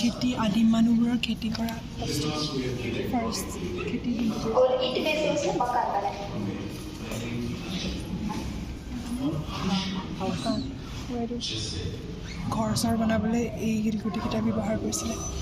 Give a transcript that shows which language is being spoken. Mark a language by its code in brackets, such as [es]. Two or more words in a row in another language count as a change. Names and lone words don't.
[as] আদিম মানুহবোৰৰ খেতি কৰা ফাৰ্ষ্ট খেতি [hi] और ईंट में से उसने मकान बनाया [as] ঘৰ চৰ বনাবলৈ এই শিলগুটিকেইটা ব্যৱহাৰ কৰিছিলে